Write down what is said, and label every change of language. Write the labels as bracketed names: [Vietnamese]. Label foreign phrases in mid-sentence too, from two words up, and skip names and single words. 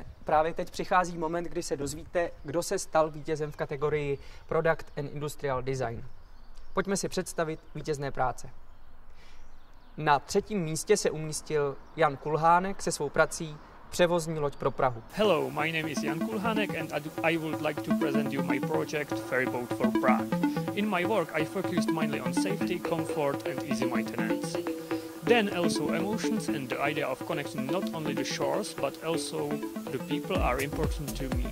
[Czech] Právě teď přichází moment, kdy se dozvíte, kdo se stal vítězem v kategorii Product and Industrial Design. Pojďme si představit vítězné práce. Na 3. místě se umístil Jan Kulhánek se svou prací Převozní loď pro Prahu. [English] Hello, my name is Jan Kulhánek and I would like to present you my project Ferryboat for Prague. In my work I focused mainly on safety, comfort and easy maintenance. Then also emotions and the idea of connecting not only the shores but also the people are important to me.